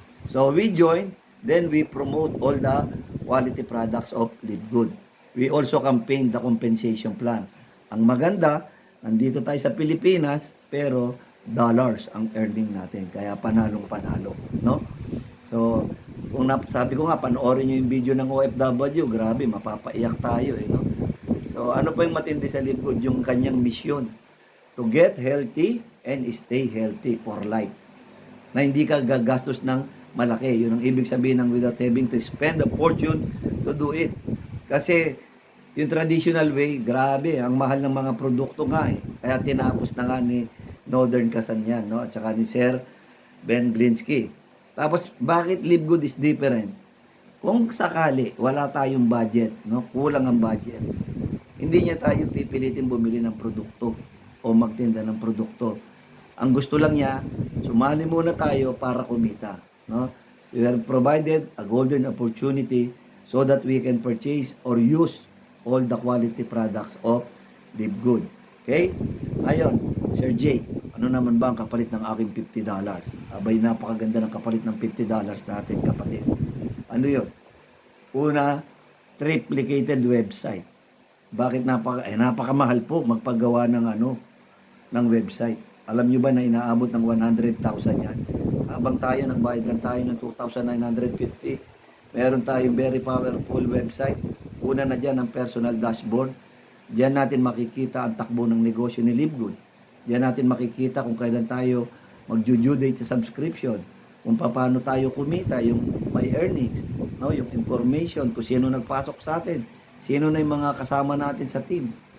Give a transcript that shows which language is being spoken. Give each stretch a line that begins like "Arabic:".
English: So we join, then we promote all the quality products of Live Good. We also campaign the compensation plan.
Filipino: Ang maganda, nandito tayo sa Pilipinas, pero dollars ang earning natin. Kaya panalong-panalo, no? So, kung sabi ko nga, panoorin nyo yung video ng OFW, grabe, mapapaiyak tayo, no? So, ano pa yung matindi sa Live Good? Yung kanyang mission,
English: to get healthy and stay healthy for life.
Filipino: Na hindi ka gagastos ng malaki. Yun ang ibig sabihin ng
English: without having to spend a fortune to do it.
Filipino: Kasi yung traditional way, grabe, ang mahal ng mga produkto nga eh. Kaya tinapos na nga ni Northern Kasan yan, no? At saka ni Sir Ben Blinsky. Tapos, bakit Live Good
English: is different?
Filipino: Kung sakali, wala tayong budget, no? Kulang ang budget. Hindi niya tayo pipilitin bumili ng produkto o magtinda ng produkto. Ang gusto lang niya, sumali muna tayo para kumita. No?
English: We are provided a golden opportunity so that we can purchase or use all the quality products of Live Good. Okay?
Filipino: Ayon, Sir Jay, ano naman ba ang kapalit ng aking $50? Abay, napakaganda ng kapalit ng $50 natin, kapatid. Ano yun? Una, triplicated website. Bakit napakamahal po magpagawa ng ng website? Alam nyo ba na inaabot ng 100,000 yan? Habang tayo, nagbayad lang tayo ng 2,950. Meron tayong very powerful website. Una na dyan ang personal dashboard. Diyan natin makikita ang takbo ng negosyo ni Live Good. Diyan natin makikita kung kailan tayo mag-due date sa subscription. Kung paano tayo kumita, yung my earnings, no? Yung information, kung sino nagpasok sa atin, sino na yung mga kasama natin sa team.